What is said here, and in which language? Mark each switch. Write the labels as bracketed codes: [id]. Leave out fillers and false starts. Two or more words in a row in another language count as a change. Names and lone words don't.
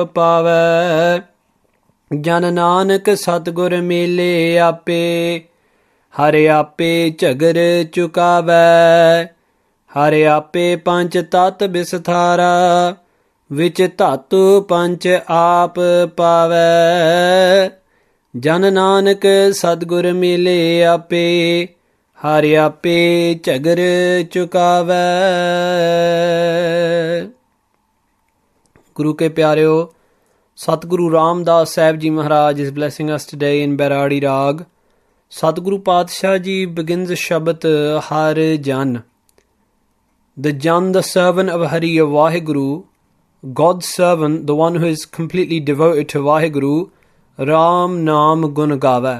[pa] ਪਾਵੈ ਜਨ ਨਾਨਕ ਸਤਗੁਰ ਮੇਲੇ ਆਪੇ ਹਰ ਆਪੇ ਝਗਰ ਚੁਕਾਵੈ ਹਰ ਆਪੇ ਪੰਚ ਤਤ ਬਿਸਥਾਰਾ ਵਿਚ ਧਾਤੁ ਪੰਚ ਆਪ ਪਾਵੈ ਜਨ ਨਾਨਕ ਸਤਗੁਰ ਮਿਲੇ ਆਪੇ ਹਰ ਆਪੇ ਝਗਰ ਚੁਕਾਵੈ। ਗੁਰੂ ਕੇ ਪਿਆਰਿਓ, [en] सतगुरु रामदास साहिब जी महाराज is blessing us today in Bairaaree Rag. Satguru Padshah ji begins the Shabad Har Jan. The Jan, the servant of Hari, of Vaheguru, God's servant, the one who is completely devoted to Vaheguru, [pa] ਰਾਮ ਨਾਮ ਗੁਣ ਗਾਵੈ.